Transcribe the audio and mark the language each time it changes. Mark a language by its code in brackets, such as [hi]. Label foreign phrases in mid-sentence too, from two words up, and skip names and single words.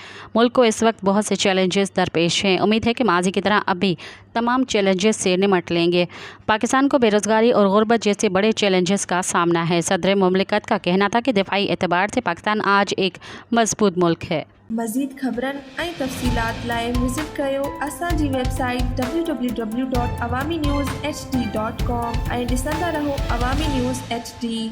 [ur] ملک کو اس وقت بہت سے چیلنجز درپیش ہیں، امید ہے کہ ماضی کی طرح اب بھی تمام چیلنجز سے نمٹ لیں گے۔ پاکستان کو بے روزگاری اور غربت جیسے بڑے چیلنجز کا سامنا ہے۔ صدر مملکت کا کہنا تھا کہ دفاعی اعتبار سے پاکستان آج ایک مضبوط ملک ہے۔ [sd] مزید خبرن ऐं तफ़सीलात लाइ विज़िट कयो असांजी वेबसाइट www.awamiNewsHD.com ऐं ॾिसंदा रहो अवामी न्यूज़ HD।